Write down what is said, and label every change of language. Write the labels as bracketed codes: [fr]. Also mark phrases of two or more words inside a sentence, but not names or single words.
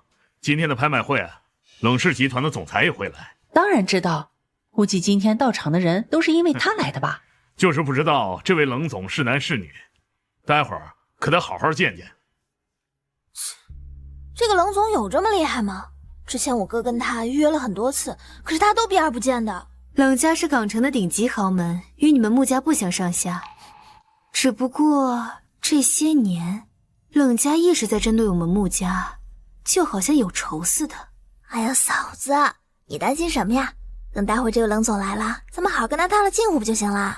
[zh] 今天的拍賣會啊，冷氏集團的總裁也會來。當然知道，估計今天到場的人都是因為他來的吧？就是不知道這位冷總是男是女，待會兒可得好好見見。這個冷總有這麼厲害嗎？之前我哥跟他預約了很多次，可是他都避而不見的。冷家是港城的頂級豪門，與你們穆家不相上下。只不過這些年，冷家一直在針對我們穆家，就好像有仇似的。哎呀，嫂子，你擔心什麼呀？等待會這個冷總來了，咱們好好跟他套了近乎不就行了？